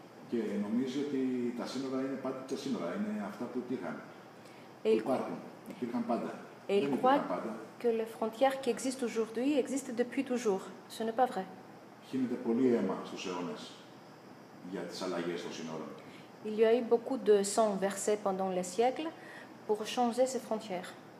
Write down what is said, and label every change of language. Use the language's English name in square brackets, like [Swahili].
[Greek] Και νομίζει ότι τα σύνορα είναι πάντα τα σύνορα, είναι αυτά που υπήρχαν. Που υπάρχουν, υπήρχαν πάντα. [French] Et il croit que les frontières qui existent aujourd'hui existent depuis toujours. Ce n'est pas vrai. [Greek] Χύνεται πολύ αίμα στους αιώνες για τις αλλαγές των σύνορων. [French] Il y a eu beaucoup de sang versé pendant les siècles pour changer ces frontières.